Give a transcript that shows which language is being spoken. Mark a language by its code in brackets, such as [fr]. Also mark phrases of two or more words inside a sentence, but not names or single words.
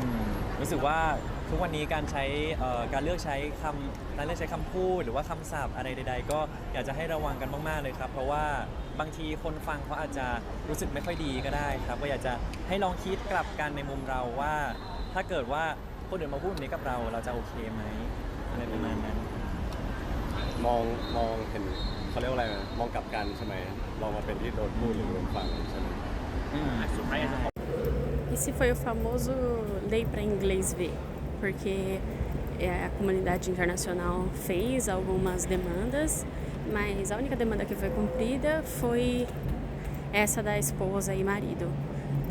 [th] รู้สึกว่าทุกวันนี้การใช้การเลือกใช้คำพูดหรือว่าคำศัพท์อะไรใดๆก็อยากจะให้ระวังกันมากๆเลยครับเพราะว่าบางทีคนฟังเขาอาจจะรู้สึกไม่ค่อยดีก็ได้ครับก็อยากจะให้ลองคิดกลับกันในมุมเราว่าถ้าเกิดว่าคนอื่นมาพูดแบบนี้กับเราจะโอเคไหมอะไรประมาณนั้น มองเห็นเขาเรียกว่าอะไรนะมองกลับกันใช่ไหมลองมาเป็นที่โดนพูดหรือโดนฟังใช่ไหม [pt] Esse foi o famoso lei [en] para inglês ver, [pt] porque a comunidade internacional fez algumas demandas, mas a única demanda que foi cumprida foi essa da esposa e marido.